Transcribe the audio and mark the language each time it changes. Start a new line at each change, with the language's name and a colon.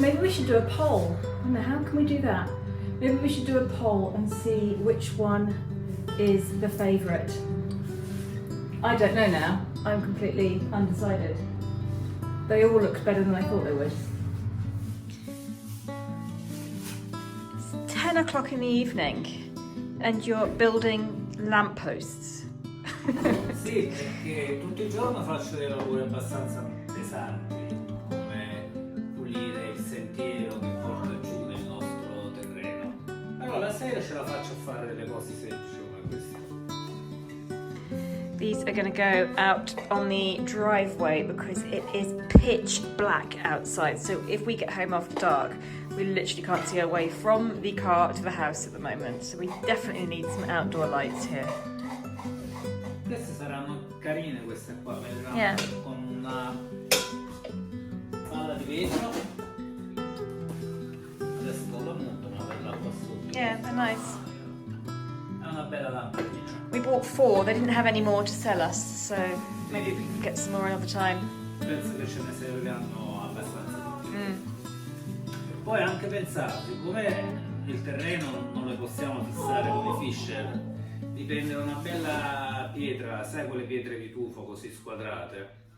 English: Maybe we should do a poll. I don't know, how can we do that? Maybe we should do a poll and see which one is the favourite. I don't know now. I'm completely undecided. They all looked better than I thought they would. It's 10 o'clock in the evening and you're building lampposts.
Italian: Sì, perché tutto il giorno faccio dei lavori abbastanza pesanti, come pulire il sentiero che porta giù nel nostro terreno. Però la sera ce la faccio a fare delle cose semplici come queste.
English: These are going to go out on the driveway because it is pitch black outside. So if we get home after dark, we literally can't see our way from the car to the house at the moment. So we definitely need some outdoor lights here.
Italian: Queste saranno carine, queste qua, vedranno
English: Yeah.
Italian: con una palla di vetro. Adesso non la monto, ma verrà qua sotto.
English: Yeah, they're nice.
Italian: È una bella lampadina.
English: We bought 4, they didn't have any more to sell us, so maybe we can get some more another time.
Italian: Penso che ce ne serviranno abbastanza tutti. Poi anche pensate, siccome il terreno non lo possiamo fissare con i fisher, dipende da una bella pietra, sai quelle pietre di tufo così squadrate.